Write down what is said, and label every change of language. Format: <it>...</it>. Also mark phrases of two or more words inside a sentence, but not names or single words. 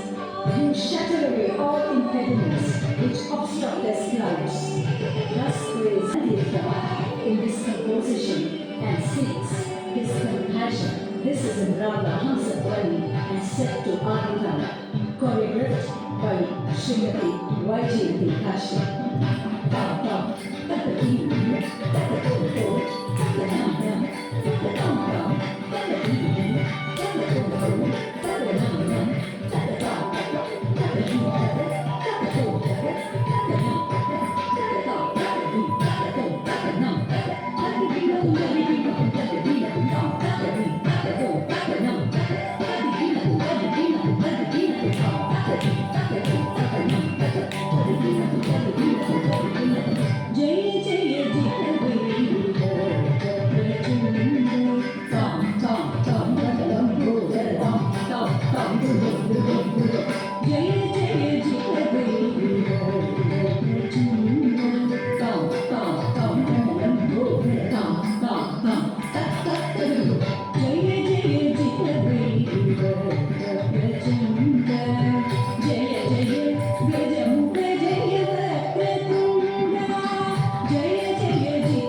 <en>You shatter away all impediments which obstruct their lives. Thus praise Aditya in this composition and seeks his compassion. This is in Raga Hansapani and set to Aditya, choreographed by Srimati Vaijayanti Kashyap. Tam tam, ta-ta-dee, ta-ta-doo-doo, ta-ta-dum-dum, ta-ta-dum-dum, ta-ta-dee, ta-ta-doo-doo, ta-ta-dum-dum, ta-ta-dum, ta-ta-dee, ta-ta-doo, ta-ta-dum, ta-ta-dee, ta-ta-doo, ta-ta-dum, ta-ta-dee-doo, ta-ta-dee-doo, ta-ta-dee-doo-dum, ta-ta-dee, ta-ta-doo, ta-ta-dum, ta-ta-dee-doo, ta-ta-dee-doo, ta-ta-dee-doo-dum, ta-ta-dee, ta-ta-doo, ta-ta-dum, ta-ta-dee-doo, ta-ta-dee-doo.</en> <sa>Jai Jai Jai Tam tam tam tam go tam tam tam Jai Jai Jai tam tam tam go tam tam tam Jai Jai Jai Jai Jai Gajamukha Jaya Vakratunga Jaya Jaya</sa>